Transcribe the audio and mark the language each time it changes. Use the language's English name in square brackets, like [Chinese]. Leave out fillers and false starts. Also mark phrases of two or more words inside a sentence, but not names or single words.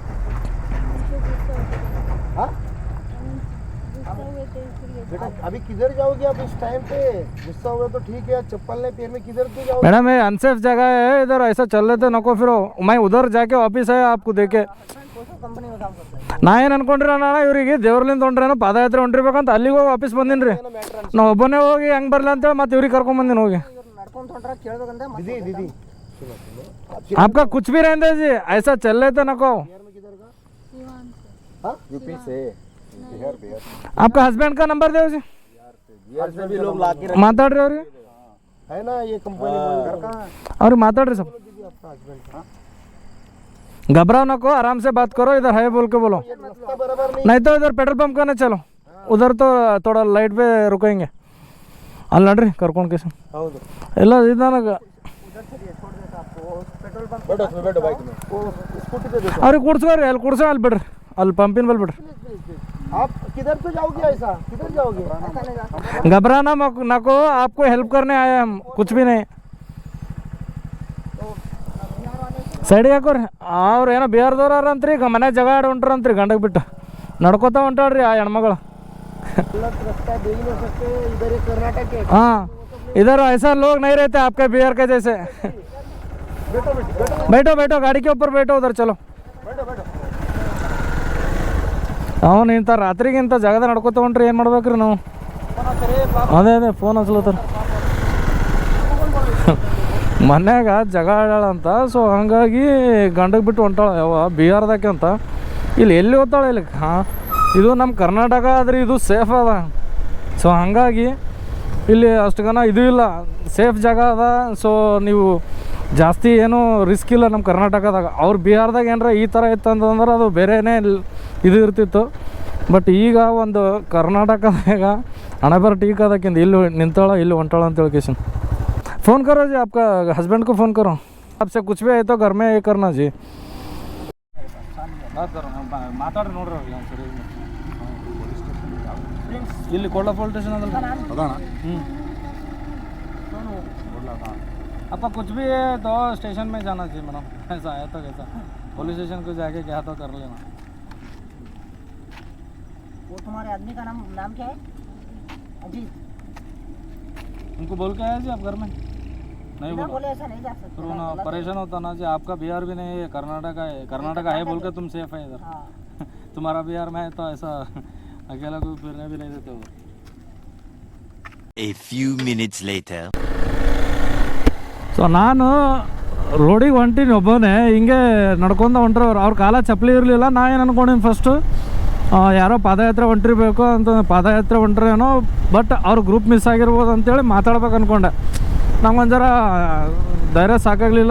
[Hindi] बेटा अभी किधर जाओगे आप इस टाइम पे? गुस्सा हुआ तो ठीक है, चप्पल नहीं पैर में किधर तो जाओगे? मैडम ये अनसेफ जगह है, इधर ऐसा चल रहे थे नको फिरो। मैं उधर जाके वापिस है आपको देखे कंपनी में काम करता है। [Kannada] ನಾ ಏನು ಅನ್ಕೊಂಡ್ರಿ ಅಣ್ಣ ಇವರಿಗೆ ದೇವ್ರಲಿಂದ ಹೊಂಟ್ರೇನೋ ಪಾದಯಾತ್ರೆ ಹೊಂಟಿರ್ಬೇಕಂತ ಅಲ್ಲಿಗೆ ಹೋಗಿ ವಾಪಸ್ ಬಂದಿನಿ ರೀ. ನಾ ಒಬ್ಬನೇ ಹೋಗಿ ಹೆಂಗೆ ಬರಲ್ಲ ಅಂತೇಳಿ ಮತ್ತೆ ಇವ್ರಿಗೆ ಕರ್ಕೊಂಬಂದಿನಿ ಹೋಗಿ. [Hindi] दीदी दीदी आपका कुछ भी रहने जी ऐसा चल रहे थे नको। यूपी से बिहार बिहार आपका हस्बैंड का नंबर दे जी बिहार से भी लोग लाके [Kannada] ಮಾತಾಡ್ರಿ ಅವ್ರಿಗೆ [Hindi] है ना ये कंपनी में। [Kannada] ಅವ್ರಿಗೆ ಮಾತಾಡ್ರಿ सब। [Hindi] आपका हस्बैंड घबराओ नको, आराम से बात करो, इधर है बोल के बोलो। रास्ता बराबर नहीं नहीं तो इधर पेट्रोल पंप करने चलो, उधर तो थोड़ा लाइट पे रुकेंगे। [Kannada] ಅಲ್ಲಿ ನಡ್ರಿ ಕರ್ಕೊಂಡು ಕೇಸ ಹೌದು ಎಲ್ಲ ಇದು ನನಗೆ [Hindi] बैठो उसमें बैठो बाइक में वो स्कूटी पे बैठो। [Kannada] ಅವ್ರಿಗೆ ಕೂಡ್ಸ್ಕೊರಿ ಅಲ್ಲಿ ಕೂಡ್ಸೋ ಅಲ್ಲಿ ಬಿಡ್ರಿ ಅಲ್ಲಿ ಪಂಪಿನ ಬಳಿ ಬಿಡ್ರಿ। [Hindi] आप किधर तो जाओगे? ऐसा किधर जाओगे? घबराना नको, आपको हेल्प करने आए हम, कुछ भी नहीं। [Kannada] ಸೈಡಿಗೆ ಹಾಕೋರಿ ಅವ್ರು ಏನೋ ಬಿಹಾರದವ್ರು ಅಂತ್ರಿ ಮನೆ ಜಗ ಆಡಿ ಹೊಂಟ್ರಂತ್ರಿ ಗಂಡಗೆ ಬಿಟ್ಟು ನಡ್ಕೋತಾ ಹೊಂಟಾಳ್ರಿ ಆ ಹೆಣ್ಮಗಳು। [Hindi] रास्ता देख नहीं सकते इधर ये कर्नाटक है। हाँ इधर ऐसा लोग नहीं रहते आपके बिहार के जैसे। बैठो बैठो बैठो बैठो गाड़ी के ऊपर बैठो, उधर चलो। बैठो बैठो [Kannada] ಅವನು ಇಂಥ ರಾತ್ರಿಗೆ ಇಂಥ ಜಾಗದ ನಡ್ಕೋತ ಹೊಂಟ್ರಿ ಏನು ಮಾಡ್ಬೇಕ್ರಿ ನಾವು? ಅದೇ ಅದೇ ಫೋನ್ ಹಚ್ಲತ್ತಾರ ಮನ್ಯಾಗ ಜಗ ಆಡಾಳಂತ. ಸೊ ಹಂಗಾಗಿ ಗಂಡಗೆ ಬಿಟ್ಟು ಹೊಂಟಾಳ ಯಾವ ಬಿಹಾರದಾಕೆ ಅಂತ. ಇಲ್ಲಿ ಎಲ್ಲಿ ಹೋಗ್ತಾಳೆ ಇಲ್ಲಿ? ಹಾಂ ಇದು ನಮ್ಮ ಕರ್ನಾಟಕ ಆದ್ರೆ ಇದು ಸೇಫ್ ಅದ. ಸೊ ಹಾಗಾಗಿ ಇಲ್ಲಿ ಅಷ್ಟುಗನ ಇದು ಇಲ್ಲ, ಸೇಫ್ ಜಾಗ ಅದ. ಸೊ ನೀವು ಜಾಸ್ತಿ ಏನೂ ರಿಸ್ಕ್ ಇಲ್ಲ ನಮ್ಮ ಕರ್ನಾಟಕದಾಗ. ಅವ್ರು ಬಿಹಾರ್ದಾಗ ಏನಾರ ಈ ಥರ ಇತ್ತು ಅಂತಂದ್ರೆ ಅದು ಬೇರೆನೇ ಇದು ಇರ್ತಿತ್ತು. ಬಟ್ ಈಗ ಒಂದು ಕರ್ನಾಟಕದಾಗ ಹಣೆಬರ ಟೀಕ್ ಅದಕ್ಕಿಂತ ಇಲ್ಲಿ ನಿಂತಾಳ ಇಲ್ಲಿ ಹೊಂಟಾಳ ಅಂತ ಹೇಳ್ಕೇಶನ್. [Hindi] फ़ोन करो जी, आपका हस्बैंड को फ़ोन करो, आपसे कुछ भी है तो घर में ये करना जी. [Kannada] ಮಾತಾಡ್ರಿ ನೋಡ್ರಿ ಅವ್ರಿಗೆ ಸರಿ. ಇಲ್ಲಿ ಕೋಡ್ಲ ಪೊಲೀಸ್ ಸ್ಟೇಷನ್ ಅದಲ್ಲ. [Hindi] आपका कुछ भी है तो स्टेशन में जाना चाहिए मैडम, ऐसा है तो कैसा पुलिस स्टेशन को जाके क्या तो कर लेना. वो तुम्हारे आदमी का नाम क्या है? अजीत. उनको बोल के आया जी आप घर में? नहीं बोले ऐसा नहीं जा सकते. फिर ना परेशान होता ना जी. आपका बिहार भी नहीं है, कर्नाटका है. कर्नाटका है बोल के तुम सेफ है इधर. तुम्हारा बिहार में है तो ऐसा अकेला कोई फिरने भी नहीं देते उधर. [English] A few minutes later. [Kannada] ಸೊ ನಾನು ರೋಡಿಗೆ ಹೊಂಟೀನಿ ಒಬ್ಬನೇ, ಹಿಂಗೆ ನಡ್ಕೊಂಡು ಹೊಂಟ್ರವ್ರು. ಅವ್ರ ಕಾಲ ಚಪ್ಪಲಿ ಇರಲಿಲ್ಲ. ನಾ ಏನು ಅನ್ಕೊಂಡಿನಿ ಫಸ್ಟು ಯಾರೋ ಪಾದಯಾತ್ರೆ ಹೊಂಟಿರ್ಬೇಕು ಅಂತ, ಪಾದಯಾತ್ರೆ ಹೊಂಟ್ರೇನೋ. ಬಟ್ ಅವ್ರ ಗ್ರೂಪ್ ಮಿಸ್ ಆಗಿರ್ಬೋದು ಅಂತೇಳಿ ಮಾತಾಡ್ಬೇಕು ಅಂದ್ಕೊಂಡೆ. ನಮ್ಗೊಂದು ಜರ ಧೈರ್ಯ ಸಾಕಾಗಲಿಲ್ಲ.